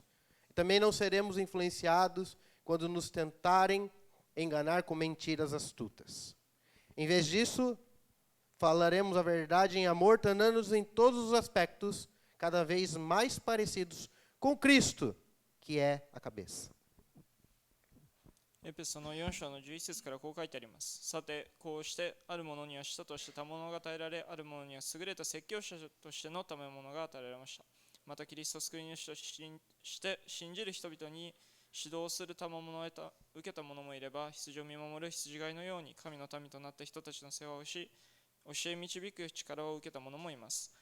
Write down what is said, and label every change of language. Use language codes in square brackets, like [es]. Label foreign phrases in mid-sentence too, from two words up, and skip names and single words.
[pt] Também não seremos influenciados quando nos tentarem enganar com mentiras astutas. Em vez disso, falaremos a verdade em amor, tornando-nos em todos os aspectos cada vez mais parecidos com Cristo, que é a cabeça. [ja] エペソの4章の11節からこう書いてあります。さて、こうしてある者には使徒として賜物が与えられ、ある者には優れた説教者としての賜物が与えられました。またキリスト救い主として信じる人々に指導する賜物を受けた者もいれば、羊を見守る羊飼いのように神の民となった人たちの世話をし、教え導く力を受けた者もいます。